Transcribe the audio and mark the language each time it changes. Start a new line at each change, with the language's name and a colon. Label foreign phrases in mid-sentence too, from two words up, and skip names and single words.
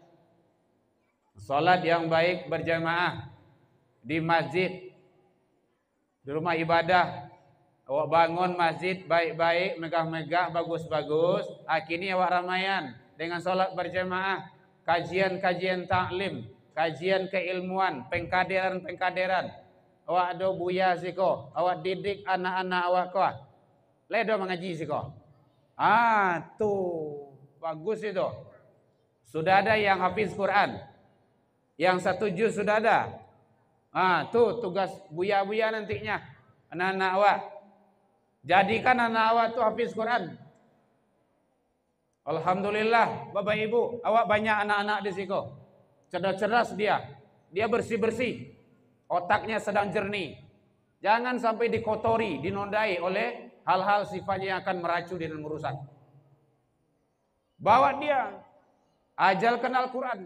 Indonesian: Salat yang baik berjamaah di masjid, di rumah ibadah. Awak bangun masjid baik-baik, megah-megah, bagus-bagus. Kini awak ramaian dengan solat berjamaah, kajian-kajian taklim, kajian keilmuan, pengkaderan-pengkaderan.
Minangkabau: Awak ada buya siko, awak didik anak-anak awak kau. Ledo mengaji siko.
Indonesian: Tuh bagus itu. Sudah ada yang hafiz Quran, yang 1 juz sudah ada. Tuh tugas buya-buya nantinya, anak-anak awak. Jadikan anak awak tu hafiz Quran. Alhamdulillah, Bapak Ibu, awak banyak anak-anak di situ. Cerdas-cerdas dia. Dia bersih-bersih. Otaknya sedang jernih. Jangan sampai dikotori, dinodai oleh hal-hal sifatnya yang akan meracuni dan merusak. Bawa dia, ajalkan Al-Quran.